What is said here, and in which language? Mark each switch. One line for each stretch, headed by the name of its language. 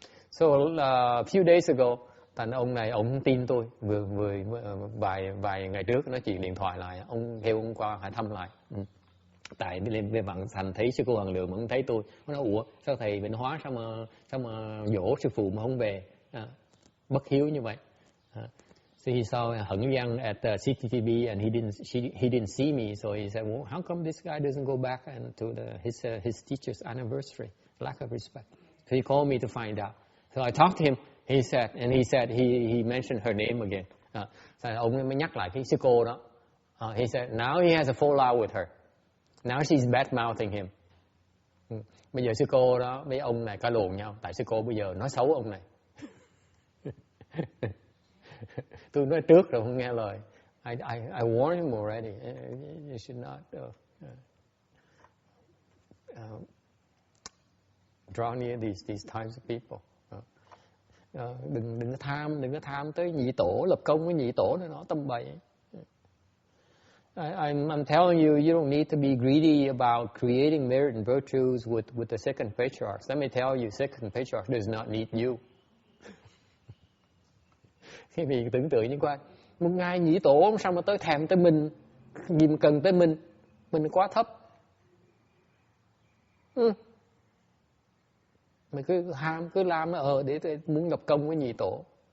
English: So a few days ago,
Vietnamese: thành ông này ông không tin tôi, vừa vài ngày trước nói chuyện điện thoại lại, ông kêu ông qua hỏi thăm lại. Tại về Vạn Thành thấy sư cô Hoàng Lượng mà không thấy tôi, nó nói ủa sao thầy Vĩnh Hóa sao mà dỗ sư phụ mà không về, bất hiếu như vậy.
English: So he saw Hận Yang at CTTB and he didn't see me, so he said, well, how come this guy doesn't go back to his teacher's anniversary? Lack of respect. So he called me to find out. So I talked to him. He said he mentioned her name again.
Vietnamese: So ông mới nhắc lại cái sư cô đó.
English: He said now he has a fallout with her. Now she's bad mouthing him.
Vietnamese: Bây giờ sư cô đó với ông này cãi lộn nhau, tại sư cô bây giờ nói xấu ông này. Tôi nói trước rồi không nghe lời.
English: I warned him already. You should not draw near these types of people.
Vietnamese: Đừng có tham tới nhị tổ, lập công với nhị tổ nữa, nó tầm bậy.
English: I'm telling you, you don't need to be greedy about creating merit and virtues with the second patriarch. Let me tell you, second patriarch does not need you.
Vietnamese: Khi mình tưởng tượng như qua, một ngày nhị tổ sao mà tới thèm tới mình, gì mà cần tới mình quá thấp. Mình cứ làm nó để muốn lập công với nhị tổ.